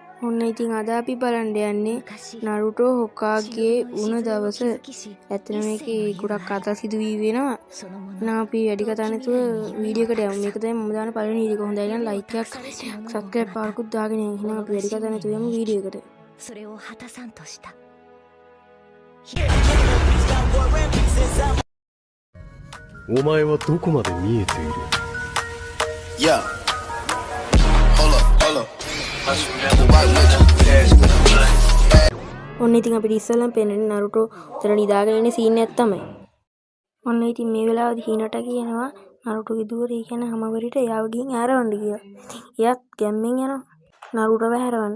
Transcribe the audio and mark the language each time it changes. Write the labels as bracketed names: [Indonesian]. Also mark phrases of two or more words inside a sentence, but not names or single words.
[Sinhala] ඔන්න ඉතින් අද අපි බලන්න යන්නේ නරුටෝ හොකාගේ වුණ දවස. ඇත්තට මේකේ ගොඩක් කතා සිදුවී වෙනවා. එහෙනම් අපි වැඩි කතා නැතුව වීඩියෝ එකට යමු. මේක තමයි මම දාන පළවෙනි වීඩියෝ එක. හොඳයි නම් ලයික් එකක් සබ්ස්ක්‍රයිබ් පාරකුත් දාගෙන යන්න. එහෙනම් අපි වැඩි කතා නැතුව යමු වීඩියෝ එකට. [Japanese] それを果たさんとした。お前はどこまで見えている？ [English] Yeah. Hold up. [Sinhala] ඔන්න ඉතින් අපිට ඉස්සෙල්ලම පේන්නේ නරුටෝ උතන නිදාගෙන ඉන්න සීන් එකක් තමයි. ඔන්න ඉතින් මේ වෙලාවේදී හිනට කියනවා නරුටෝගේ දුවරේ කියන හැමවරිට එයාව ගිහින් ඇරවන්න කියලා. එයාත් ගැම්මෙන් යනවා නරුටෝව හැරවන්න.